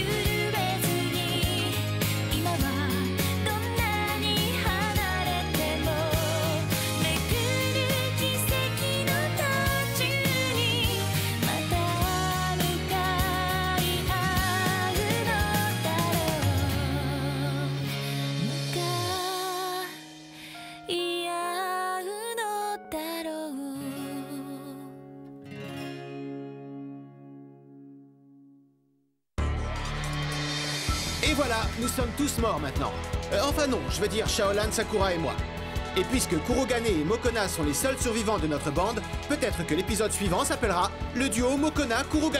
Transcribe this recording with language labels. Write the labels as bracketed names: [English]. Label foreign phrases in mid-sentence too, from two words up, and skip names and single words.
[Japanese] めずに今はどんなに離れてもめくる奇跡の途中にまた向かい合うのだろう向かい合うのだろう [French] Et voilà, nous sommes tous morts maintenant. Enfin non, je veux dire Shaolan, Sakura et moi. Et puisque Kurogane et Mokona sont les seuls survivants de notre bande, peut-être que l'épisode suivant s'appellera le duo Mokona-Kurogane.